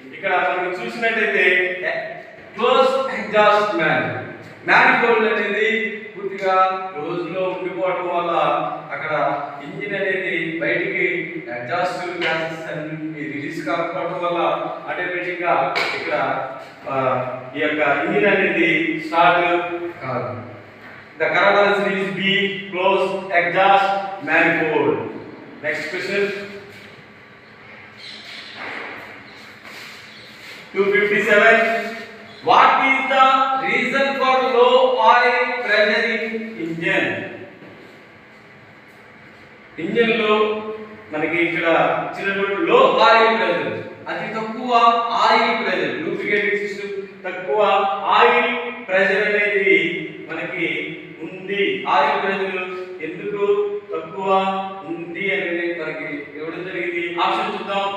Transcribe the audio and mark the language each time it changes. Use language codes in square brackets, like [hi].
[te] ఇక్కడ మనం చూసినట్లయితే క్లోజ్ ఎగ్జాస్ట్ manifold అనేది పూర్తిగా క్లోజ్ లో ఉండిపోవడం వల్ల అక్కడ ఇంజిన్ అనేది బయటికి ఎగ్జాస్ట్ గ్యాసెస్ అన్ని రిలీజ్ కాకపోవడం వల్ల ఆటోమేటిక్ గా ఇక్కడ ఈ యొక్క ఇంజిన్ అనేది స్టార్ట్ కాదు. [en] The correct answer is B, closed exhaust manifold. Next question. 257. What is the reason for low oil pressure in engine? [te] Engine లో మనకి ఇక్కడ చిన్నటువంటి లో ఆయిల్ ప్రెషర్, అతి తక్కువ ఆయిల్ ప్రెషర్, లూబ్రికేటింగ్ సిస్టమ్ తక్కువ ఆయిల్ ప్రెషర్ అనేది మనకి ఉంది. ఆయిల్ ప్రెషర్ ఎందుకు తక్కువ ఉంది అనేది మనకి ఇవ్వడం జరిగింది. ఆప్షన్ చూద్దాం.